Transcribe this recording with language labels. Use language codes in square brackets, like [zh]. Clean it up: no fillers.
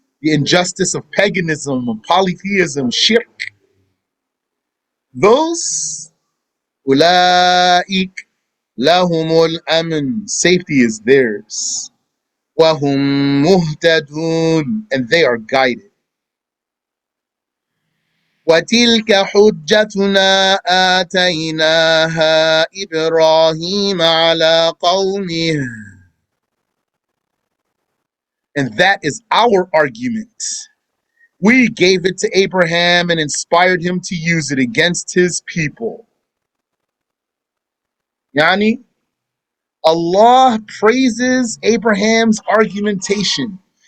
[en] The injustice of paganism, of polytheism, shirk. Those, [ar] أولئك لهم الأمن, [en] safety is theirs. [ar] وهم مهتدون, [en] and they are guided. [ar] وتلك حجتنا آتيناها إبراهيم على قومه. [en] And that is our argument. We gave it to Abraham and inspired him to use it against his people. Yani, Allah praises Abraham's argumentation.